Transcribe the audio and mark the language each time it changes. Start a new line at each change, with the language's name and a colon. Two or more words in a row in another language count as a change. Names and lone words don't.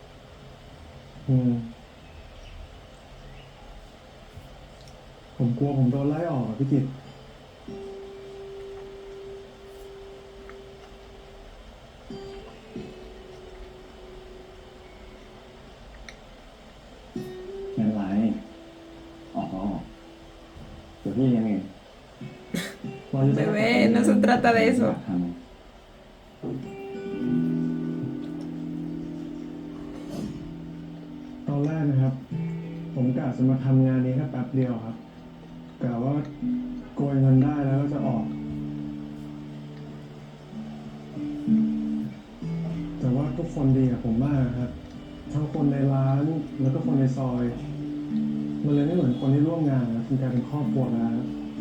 Thai: ผมกลัวผมโดนไล่ออกอะพี่กิต ไม่เป็นไร ออกก็ออก เดี๋ยวพี่เลี้ยงเอง
Spanish: Bebé, no se trata de eso.
Thai: ทำ ตอนแรกนะครับ ผมกะจะมาทำงานนี้แค่แป๊บเดียวครับกะว่าโกยเงินได้แล้วก็จะออก แต่ว่าทุกคนดีกับผมมากครับ ทั้งคนในร้านแล้วก็คนในซอย มันเลยไม่เหมือนคนที่ร่วมงานนะมันกลายเป็นครอบครัวแล้วครับ